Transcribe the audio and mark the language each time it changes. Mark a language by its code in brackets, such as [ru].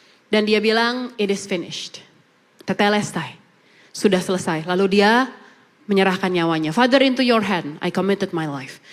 [id] Dan dia bilang it is finished. Tetelestai. Sudah selesai. Lalu dia menyerahkan nyawanya. [en] Father, into your hand I committed my life.